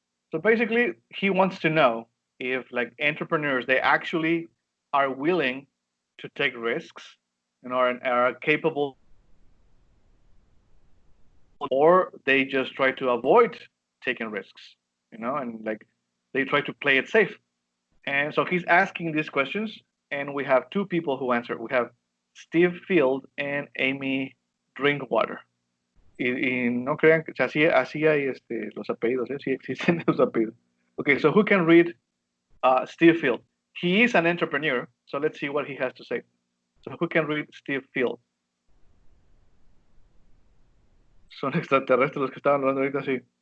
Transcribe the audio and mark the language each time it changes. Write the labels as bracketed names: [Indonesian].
[English] So basically, he wants to know if like entrepreneurs, they actually are willing to take risks and are capable, or they just try to avoid taking risks, and like they try to play it safe. And so he's asking these questions, and we have two people who answer. We have Steve Field and Amy Drinkwater. [Spanish] Y no crean que así hay los apellidos, sí existen los apellidos. [English] Okay, so who can read Steve Field? He is an entrepreneur, so let's see what he has to say. So who can read Steve Field? [Spanish] Son extraterrestres los que estaban hablando ahorita, sí.